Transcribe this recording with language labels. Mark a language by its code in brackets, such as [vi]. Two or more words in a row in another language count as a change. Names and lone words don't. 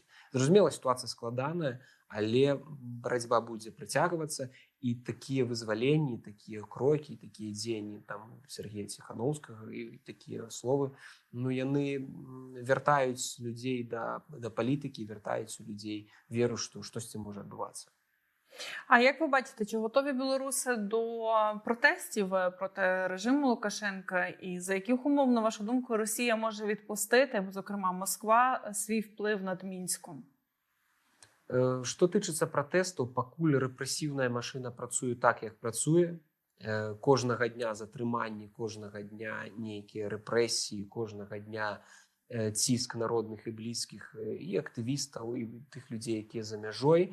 [be] Зразумела, сітуацыя складаная, але барацьба будзе працягвацца, і такія вызваленні, такія крокі, такія дзеянні там Сергея Ціхановскага і такія словы, яны вяртаюць людзей да палітыкі, вяртаюць у людзей веру, што штосьці можа адбывацца. [uk] А як ви бачите, чи готові білоруси до протестів проти режиму Лукашенка? І за яких умов, на вашу думку, Росія може відпустити, зокрема Москва, свій вплив над Мінськом? [be] Што тычыцца пратэстаў, пакуль рэпрэсіўная машына працуе так, як працуе. Кожнага дня затрыманні, кожнага дня нейкія рэпрэсіі, кожнага дня ціск народных і блізкіх і актывістаў, і тых людзей, якія за мяжой.